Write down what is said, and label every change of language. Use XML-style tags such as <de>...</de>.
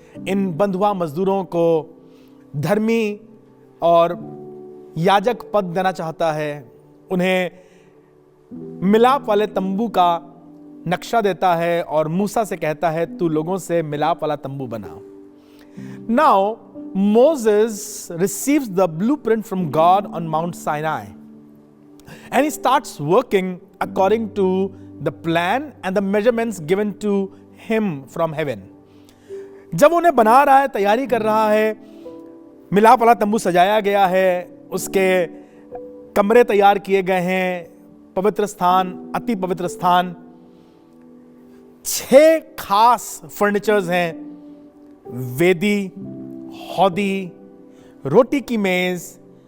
<hi>इन बंधुआ मजदूरों को धर्मी और याजक पद देना चाहता है। उन्हें मिलाप वाले तंबू का नक्शा देता है और मूसा से कहता है तू लोगों से मिलाप वाला तंबू बना।</hi> <en>Now Moses receives the blueprint from God on Mount Sinai and he starts working according to the plan and the measurements given to him from heaven.</en> <hi>जब उन्हें बना रहा है, तैयारी कर रहा है, मिलाप वाला तंबू सजाया गया है, उसके कमरे तैयार किए गए हैं, पवित्र स्थान, अति पवित्र स्थान, 6 खास फर्नीचर्स हैं, वेदी, हौदी, रोटी की मेज,</hi>